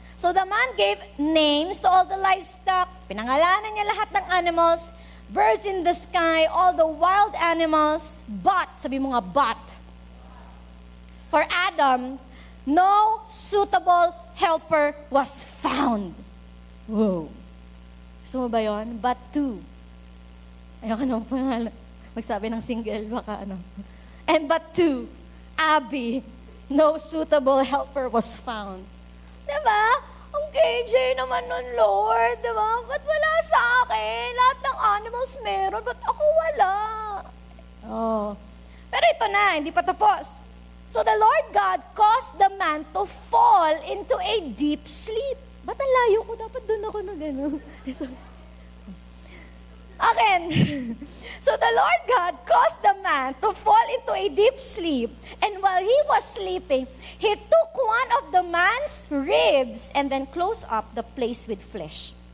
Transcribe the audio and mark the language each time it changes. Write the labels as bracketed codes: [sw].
[en] So the man gave names to all the livestock. [tl] Pinangalanan niya lahat ng animals, [en] birds in the sky, all the wild animals. But, [tl] sabi mo nga, [en] but, for Adam, no suitable helper was found. [tl] Whoa. Gusto mo ba yun? But two. Ayoko nang magsabi ng single, baka ano. [en] And but two, Abby, no suitable helper was found. [tl] Diba? Ang KJ naman nun, Lord. Diba? Ba't wala sa akin? Lahat ng animals meron, ba't ako wala? Oh. Pero ito na, hindi pa tapos. [en] So the Lord God caused the man to fall into a deep sleep. [tl] Ba't ang layo ko? Dapat doon ako na gano'n. [en] Again, so the Lord God caused the man to fall into a deep sleep, and while he was sleeping, he took one of the man's ribs and then closed up the place with flesh.